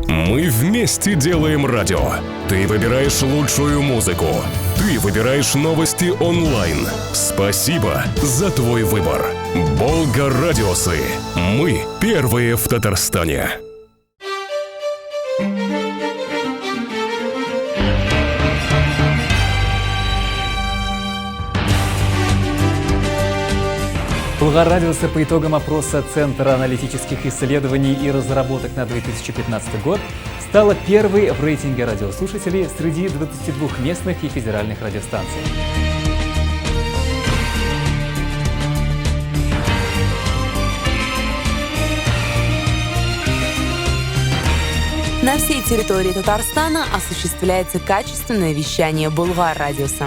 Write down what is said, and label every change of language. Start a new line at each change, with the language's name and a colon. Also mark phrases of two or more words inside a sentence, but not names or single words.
Russian: Мы вместе делаем радио. Ты выбираешь лучшую музыку. Ты выбираешь новости онлайн. Спасибо за твой выбор. Болгар-радиосы. Мы первые в Татарстане. Болгар-радиосы по итогам опроса Центра аналитических исследований и разработок на 2015 год стала первой в рейтинге радиослушателей среди 22 местных и федеральных радиостанций. На всей территории Татарстана осуществляется качественное вещание Болгар-радиоса.